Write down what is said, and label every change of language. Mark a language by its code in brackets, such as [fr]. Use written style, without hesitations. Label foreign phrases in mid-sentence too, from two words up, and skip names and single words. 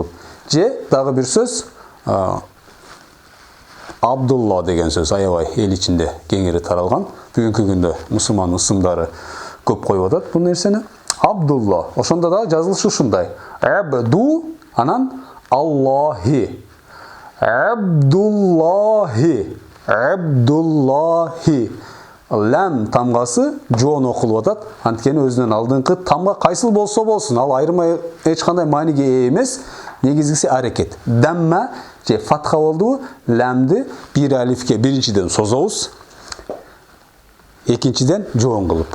[ky] Же дагы бир сөз Абдулла деген сөз, аябай эл ичинде кеңири таралган. Бүгүнкү күндө мусулман ысымдары көп коюп атат бул нерсени. Абдулла. Ошондо дагы жазылышы ушундай. Абду анан Аллахи. Абдуллахи. Абдуллахи. Лам тамгасы жоон окулуп атат. Анткени өзүнүн алдыңкы тамга кайсыл болсо болсун, ал айырмай эч кандай мааниге ээ эмес. Негизгиси аракет. Дамма же фатха болду, ламды бир алифке биринчиден созобуз, экинчиден жоон кылып.